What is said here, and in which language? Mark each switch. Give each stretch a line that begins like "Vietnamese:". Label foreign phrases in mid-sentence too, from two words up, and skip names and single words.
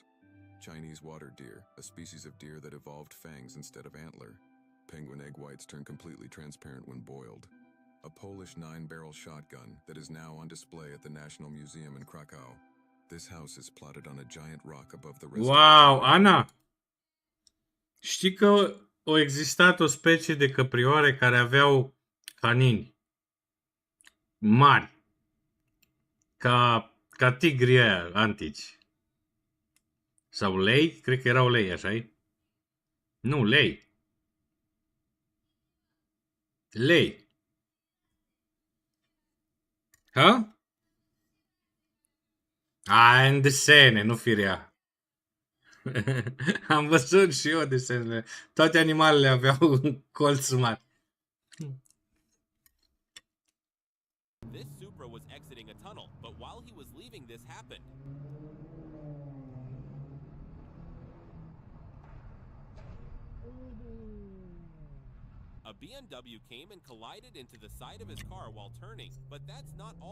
English: Chinese water deer, a species of deer that evolved fangs instead of antler. Penguin egg whites turn completely transparent when boiled. A Polish 9-barrel shotgun that is now on display at the National Museum in Krakow. This house is plotted on a giant rock above the rest Wow, Ana!
Romanian: Știi că au existat o specie de căprioare care aveau canini mari, ca tigrii aia antici. Sau lei? Cred că erau lei, așa-i? Nu, lei. Lei. Ha? Aia în desene, nu firea. Am văzut și eu desenele. Toate animalele aveau un colț mare.
English: This Supra was exiting a tunnel, but while he was leaving, this happened. A BMW came and collided into the side of his car while turning, but that's not all.